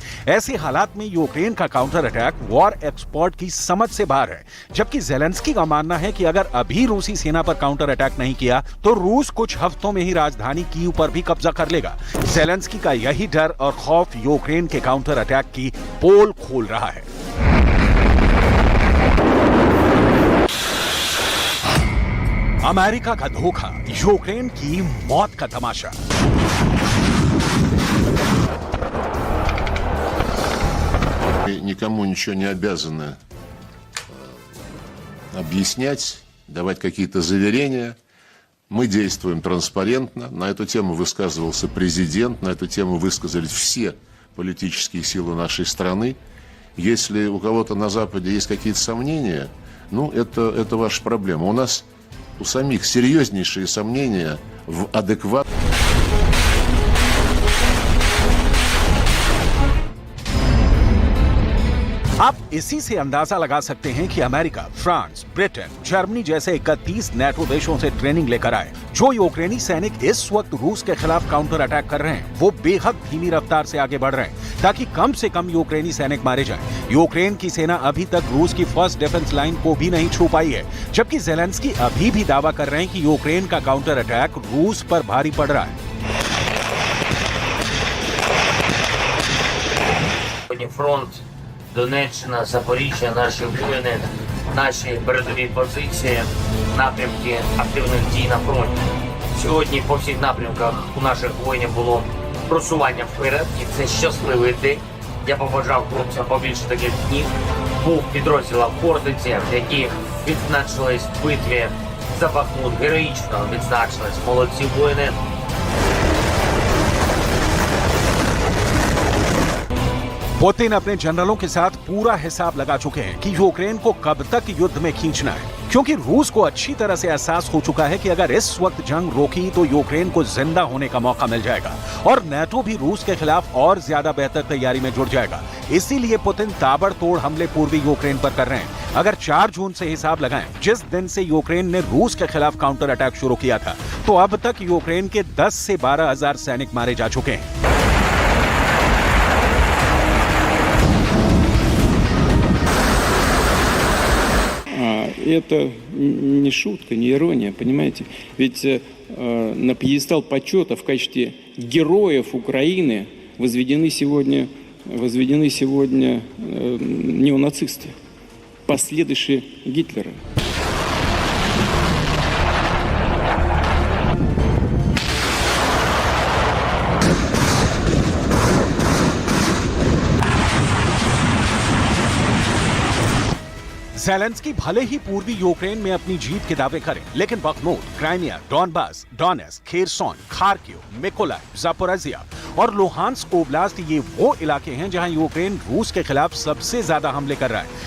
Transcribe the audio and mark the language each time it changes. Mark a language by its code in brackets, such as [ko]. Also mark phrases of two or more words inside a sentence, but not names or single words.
[hi] ऐसे हालात में यूक्रेन का [en] counter attack war expert [hi] की समझ से बाहर है, जबकि ज़ेलेंस्की का मानना है कि अगर अभी रूसी सेना पर [en] counter attack [hi] नहीं किया तो रूस कुछ हफ्तों में ही राजधानी कीव पर भी कब्जा कर लेगा। ज़ेलेंस्की का यही डर और खौफ यूक्रेन के [en] counter attack [hi] की पोल खोल रहा है। अमेरिका का धोखा, यूक्रेन की मौत का तमाशा। [ru] Никому ничего не обязаны объяснять, давать какие-то заверения. Мы действуем транспарентно. На эту тему высказывался президент, на эту тему высказались все политические силы нашей страны. Если у кого-то на Западе есть какие-то сомнения, ну, это ваша проблема. У нас у самих серьезнейшие сомнения в адекватности. [hi] आप इसी से अंदाजा लगा सकते हैं कि अमेरिका, फ्रांस, ब्रिटेन, जर्मनी जैसे 31 नेटो देशों से ट्रेनिंग लेकर आए। जो यूक्रेनी सैनिक इस वक्त रूस के खिलाफ [en] counter attack [hi] कर रहे हैं, वो बेहद धीमी रफ्तार से आगे बढ़ रहे हैं ताकि कम से कम यूक्रेनी सैनिक मारे जाएं। यूक्रेन की सेना अभी तक रूस की [en] first defence line [hi] को भी नहीं छू पाई है, जबकि ज़ेलेंस्की अभी भी दावा कर रहे हैं कि यूक्रेन का [en] counter attack [hi] रूस पर भारी पड़ रहा है। [uk] Фронт, Донеччина, Запоріжжя, наші воїни, наші передові позиції, напрямки активних дій на фронті. Сьогодні по всіх напрямках у наших воїнів було просування вперед, і це щасливий день. Я побажав хлопцям побільше таких днів. Був підрозділом Хортиці, які відзначились в битві за Бахмут, героїчно відзначились. Молодці воїни. [hi] पुतिन अपने जनरलों के साथ पूरा हिसाब लगा चुके हैं कि यूक्रेन को कब तक युद्ध में खींचना है, क्योंकि रूस को अच्छी तरह से एहसास हो चुका है कि अगर इस वक्त जंग रोकी तो यूक्रेन को जिंदा होने का मौका मिल जाएगा और नेटो भी रूस के खिलाफ और ज्यादा बेहतर तैयारी में जुट जाएगा। इसीलिए पुतिन ताबड़तोड़ हमले पूर्वी यूक्रेन पर कर रहे हैं। अगर 4 जून से हिसाब लगाएं, जिस दिन से यूक्रेन ने रूस के खिलाफ [en] counter attack [hi] शुरू किया था, तो अब तक यूक्रेन के 10 से 12 हजार सैनिक मारे जा चुके हैं। [ru] Это не шутка, не ирония, понимаете? Ведь на пьедестал почета в качестве героев Украины возведены сегодня неонацисты, последующие Гитлера. [hi] ज़ेलेंस्की भले ही पूर्वी यूक्रेन में अपनी जीत के दावे करें, लेकिन बखमूत, क्राइमिया, डॉनबास, डोनेट्स्क, खेरसोन, खार्किव, मिकोलाइव, जापोरिजिया और लुहांस्क ओब्लास्ट ये वो इलाके हैं जहां यूक्रेन रूस के खिलाफ सबसे ज्यादा हमले कर रहा है।